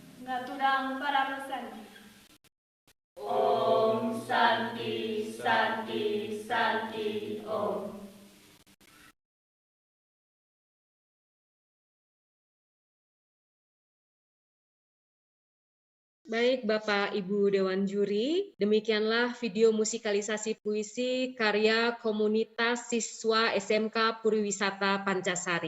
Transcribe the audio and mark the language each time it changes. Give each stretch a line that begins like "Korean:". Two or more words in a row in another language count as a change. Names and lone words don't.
Balinese: Ngaturang para pesanti.
Sanskrit: Om Santi Santi Santi Om.
Indonesian: Baik Bapak Ibu Dewan Juri, demikianlah video musikalisasi puisi karya komunitas siswa SMK Puriwisata Pancasari.